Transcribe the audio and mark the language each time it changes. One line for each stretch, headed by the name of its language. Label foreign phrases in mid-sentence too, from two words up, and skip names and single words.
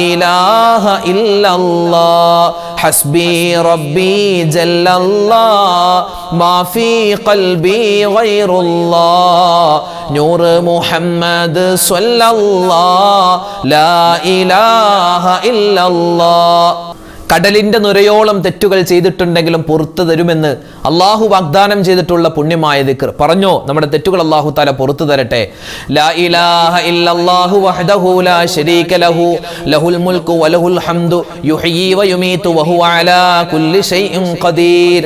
Arabic: إله إلا الله حسبي ربي جل الله ما في قلبي غير الله نور محمد صلى الله لا إله إلا الله
Malayalam: കടലിന്റെ നുരയോളം തെറ്റുകൾ ചെയ്തിട്ടുണ്ടെങ്കിലും പുറത്തു തരുമെന്ന് അള്ളാഹു വാഗ്ദാനം ചെയ്തിട്ടുള്ള പുണ്യമായ ദിക്ർ പറഞ്ഞോ. നമ്മുടെ തെറ്റുകൾ അള്ളാഹു തആല പുറത്തു തരട്ടെ.
Arabic: لا إله إلا الله وحده لا شريك له له الملك وله الحمد يحيي ويميت وهو على كل شيء قدير.